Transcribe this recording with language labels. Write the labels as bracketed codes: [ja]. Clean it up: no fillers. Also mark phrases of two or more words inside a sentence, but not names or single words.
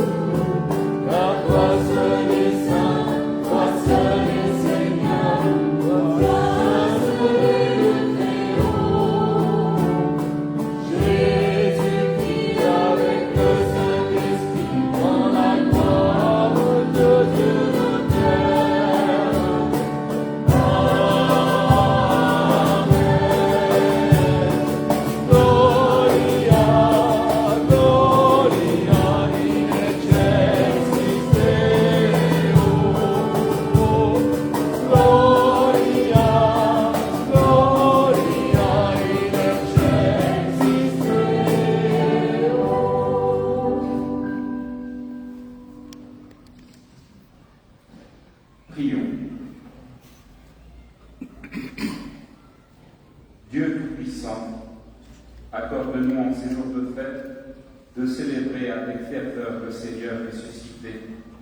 [fr] Car toi seul est saint, toi seul est Seigneur, toi seul est le Très-Haut. Jésus-Christ avec le Saint-Esprit dans la gloire de Dieu le Père. Amen. [la] Gloria, Gloria in excelsis Deo. Gloria, Gloria in excelsis Deo. [fr] Prions. Dieu Tout-Puissant, accorde-nous en ces jours de fête de célébrer avec ferveur le Seigneur ressuscité.